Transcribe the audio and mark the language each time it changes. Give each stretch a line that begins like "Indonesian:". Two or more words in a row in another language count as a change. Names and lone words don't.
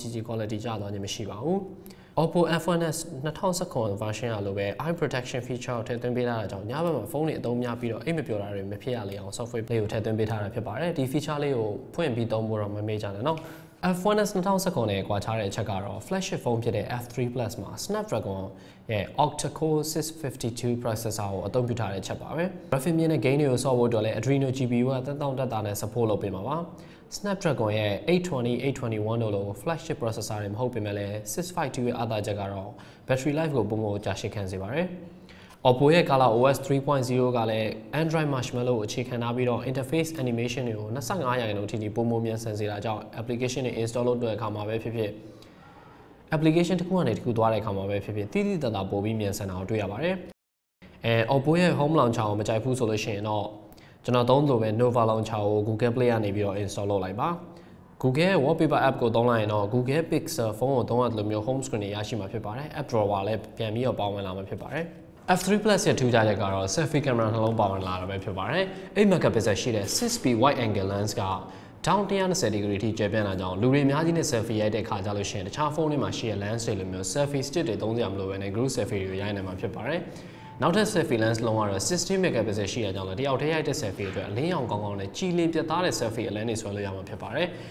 Burmese: ကြည့် quality ကျသွားခြင်းမရှိပါဘူး။ Oppo F1s 2019 version အလိုပဲ
English: eye protection feature
Burmese: ကိုထည့်သွင်းပေးထားတာကြောင့်ညဘက်မှာဖုန်းတွေအသုံးများပြီးတော့အိတ်မပျော်တာတွေမဖြစ်ရလေအောင် software လေးကိုထည့်သွင်း ပေးထားတာဖြစ်ပါတယ်ဒီ feature လေးကိုဖွင့်ပြီးသုံးဖို့တော့မမေ့ကြနဲ့နော်F1s 2019နဲ့ကွာခြားတဲ့အချက်ကတော့
English: flagship phone
Burmese: ဖြစ်တဲ့ F3 Plus မှာ Snapdragon ရဲ့
English: octa-core 652 processor
Burmese: ကိုအသုံးပြုထားတဲ့အချက်ပါပဲ graphic မြင့်တဲ့ gain တွေကိုဆော့ဖို့အတွက်လည်း Adreno GPU က1000တက်တာနဲ့ support လုပ်ပေးမှာပါSnapdragon ရဲ့ 820, 821 တို့လို
English: flagship processor
Burmese: တွေမဟုတ်ပေမဲ့လည်း652ရဲ့အားသာချက်ကတော့
English: battery life
Burmese: ကိုပုံမှန်ကြာရှည်ခံစေပါတယ်။ Oppo ရဲ့ ColorOS 3.0 ကလည်း Android Marshmallow ကိုအခြေခံထားပြီးတော့
English: interface animation
Burmese: တွေကို25%အထိပုံမှန်မြန်ဆန်စေတာကြောင့် application တွေ install လုပ်တဲ့အခါမှာပဲဖြစ်ဖြစ် application တစ်ခုကနေတစ်ခုသွားတဲ့အခါမှာပဲဖြစ်ဖြစ်တိတိတတ်တာပိုပြီးမြန်ဆန်တာကိုတွေ့ရပါတယ်။ Oppo ရဲ့
English: home launcher
Burmese: ကိုမကြိုက်ဘူးဆိုလို့ရှိရင်တော့ကျွန်တော်သုံးလို့ပဲ Nova Launcher ကို Google Play ကနေပြီးတော့ install လုပ်လိုက်ပါ Google ရဲ့
English: wallpaper app
Burmese: ကိုသုံးလိုက်ရင်တော့ Google Pixel ဖုန်းကိုသုံးရတဲ့လိုမျိုး
English: home screen
Burmese: တွေရရှိမှာဖြစ်ပါတယ်
English: app drawer
Burmese: လည်းပြန်ပြီးတော့ပါဝင်လာမှာ ဖြစ်ပါတယ်F3 Plus ရဲ့ထူးခြားချက်ကတော့
English: selfie camera
Burmese: နှလုံးပါဝင်လာတာပဲဖြစ်ပါတယ်8 megapixel ရှိတဲ့ 6p
English: wide angle lens
Burmese: ကdown 120 degree အထိကျယ်ပြန့်လာကြောင်းလူတွေအများကြီးနဲ့ selfie ရိုက်တဲ့ခါကြလို့ရှိရင်တခြားဖုန်းတွေမှာရှိတဲ့ lens တွေလိုမျိုး
English: selfie stick
Burmese: တွေသုံးစရာမလိုဘဲနဲ့
English: group selfie
Burmese: တွေရိုက်နိုင်မှာဖြစ်ပါတယ်နောက်ထပ်
English: selfie lens
Burmese: လုံးကတော့16 megapixel ရှိတဲ့ကြောင့်လည်းတယောက်တည်းရိုက်တဲ့ selfie အတွက်အလင်းရောင်ကောင်းကောင်းနဲ့ကြည်လင်ပြတ်သားတဲ့ selfie အလင်းတွေဆွဲလို့ရမှာဖြစ်ပါတယ်